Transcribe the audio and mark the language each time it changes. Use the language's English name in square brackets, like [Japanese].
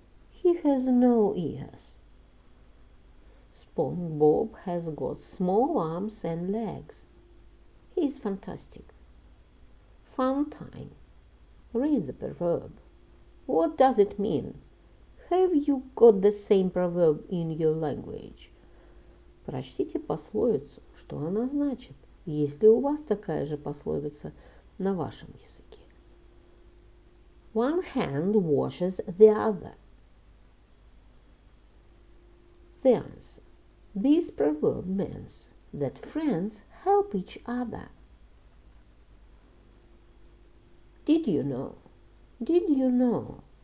[English] He has no ears. SpongeBob has got small arms and legs. He's fantastic. Fun time. Read the proverb. What does it mean? Have you got the same proverb in your language? [Russian] Прочтите пословицу, что она значит, есть ли у вас такая же пословица на вашем языке. [English] One hand washes the other. The answer. This proverb means that friends help each other. Did you know? Did you know?